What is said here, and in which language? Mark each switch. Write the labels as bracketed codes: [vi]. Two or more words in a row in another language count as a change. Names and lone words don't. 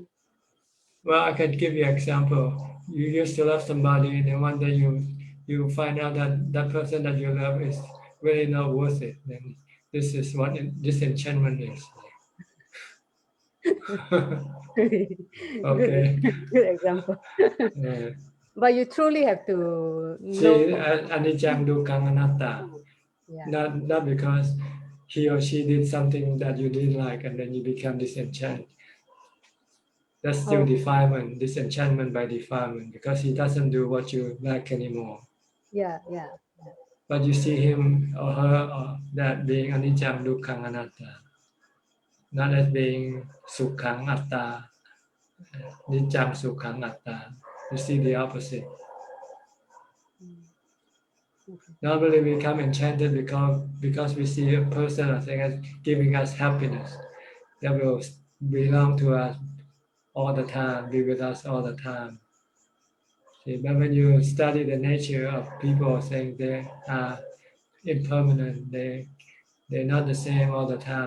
[en] Well, I can give you an example. You used to love somebody, and then one day you find out that that person that you love is really not worth it. Then this is what disenchantment is. Okay. Good example. Yeah. But you truly have to See, know. [pi] anicca dukkha anatta. [en] Yeah. Not because he or she did something that you didn't like, and then you become disenchanted. That's still defilement, disenchantment by defilement, because he doesn't do what you like anymore. Yeah, yeah. But you see him or her or that being [pi] anicca dukkha anatta, [en] not as being [pi] sukhang atta, nicca sukhang atta. [en] You see the opposite. Normally we become enchanted because we see a person or thing as giving us happiness that will belong to us all the time, be with us all the time. See, but when you study the nature of people, saying they are impermanent, they're not the same all the time.